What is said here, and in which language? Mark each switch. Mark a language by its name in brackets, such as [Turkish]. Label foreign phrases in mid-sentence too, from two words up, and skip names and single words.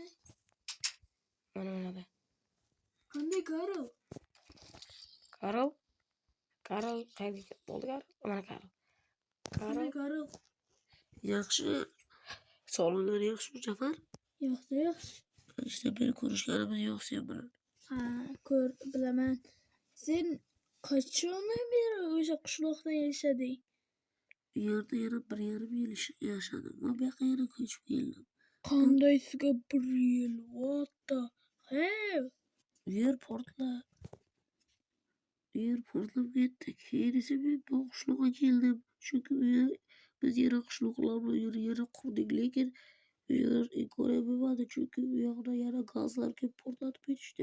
[Uzbek] Mana. Qanday Karl? Karl qayerga bo'ldi Karl? Mana Karl. Karl. Yaxshi. Sog'liqlari yaxshimi, Jafar? Yaxshi. İşte beni ko'rishganimiz yo'q sen bilan. Bilaman. Sen qachondan beri o'sha qishloqda yashading? Bu yerda yana 1,5 yil yashadim va bu yoqqa yana ko'chib keldim. Qanday sizga 1 yil? [English] What the hell? [Uzbek] Yer portlab ketdi. Keyin esa men bu qishloqqa keldim. Chunki u yer biz yana qishloqlar bilan yana qurdik, lekin u yer imkoniyat bo'lmadi, chunki u yoqda yana gazlar kelib portlatib ketishdi.